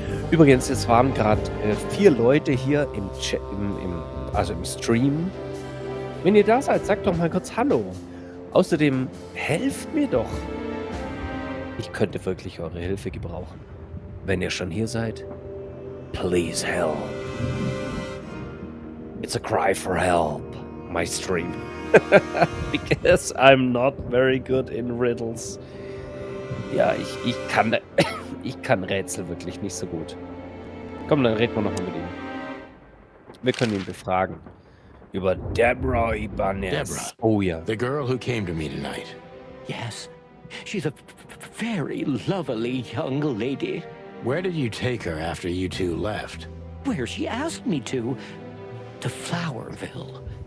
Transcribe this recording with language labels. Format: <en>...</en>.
<de>Übrigens, es waren gerade 4 Leute hier im Stream. Wenn ihr da seid, sagt doch mal kurz Hallo. Außerdem, helft mir doch. Ich könnte wirklich eure Hilfe gebrauchen. Wenn ihr schon hier seid,</de> <en>please help. It's a cry for help, my stream. Because I'm not very good in riddles.</en> <de>Ja, ich kann Rätsel wirklich nicht so gut. Komm, dann reden wir noch mal mit ihm. Wir können ihn befragen. Über Deborah Ibanez. Deborah. Oh ja.</de> <en>The girl who came to me tonight. Yes, she's a very lovely young lady. Where did you take her after you two left? Where she asked me to Flowerville.</en>